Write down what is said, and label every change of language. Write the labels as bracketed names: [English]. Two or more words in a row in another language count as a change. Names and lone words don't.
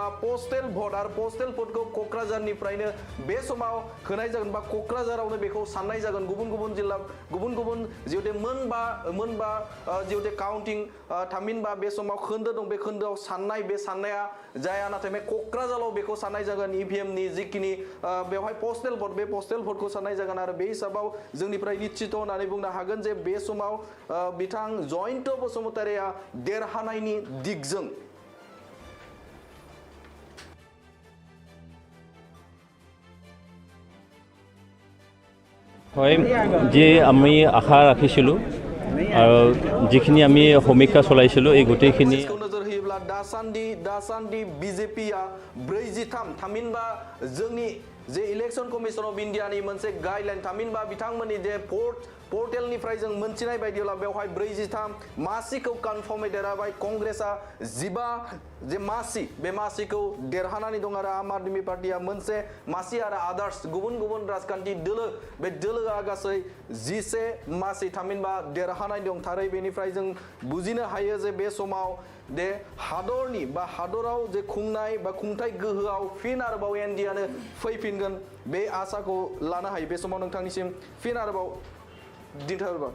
[English] postal vote [Bodo] आरो पोस्टेल भटखौ क'क्राझारनिफ्रायनो बे समाव होनाय जागोन बा क'क्राझारावनो बेखौ साननाय जागोन गुबुन जिल्ला गुबुन जिहेतु मोनबा जिहेतु काउन्टिं थामहिनबा बे समाव खोन्दो दं बे खोन्दोआव साननाय बे साननाया जाया नाथाय बे क'क्राझाराव बेखौ साननाय जागोन ईवीएम नि जिखिनि बेवहाय [English] postal vote [Bodo] बे पोस्टेल भटखौ साननाय जागोन आरो बे हिसाबाव जोंनिफ्राय निश्चित होननानै बुंनो हागोन जे बे समाव बिथां जयन्त बसुमतारीया देरहानायनि दिगजों [Assamese] হয় যে আমি আশা ৰাখিছিলোঁ আৰু যিখিনি আমি সমীক্ষা চলাইছিলোঁ এই গোটেইখিনি [Bodo] नोजोर होयोब्ला दासान्दि बिजेपिया 43 थामहिनबा जोंनि जे इलेक्शन कमिशन अफ इन्डियानि मोनसे गाइडलाइन थामहिनबा बिथांमोननि जे पर्टेलनिफ्राय जों मोनथिनाय बायदिब्ला बेवहाय 43 मासिखौ कनफार्मै देरहाबाय कंग्रेसआ 15 जे मासि बे मासिखौ देरहानानै दं आरो आम आदमी पार्टिया मोनसे मासि आरो आदार्स गुबुन राजखान्थि दोलो बे दोलोआ गासै 11 मासि थामहिनबा देरहानाय दं थारै बेनिफ्राय जों बुजिनो हायो जे बे समाव दे हादरनि बा हादराव जे खुंनाय बा खुंथाय गोहोआव फिन आरोबाव एनडिआनो फैफिनगोन बे आसाखौ लानो हायो बे समाव नोंथांनिसिम फिन आरोबाव दिन्थिहरबाय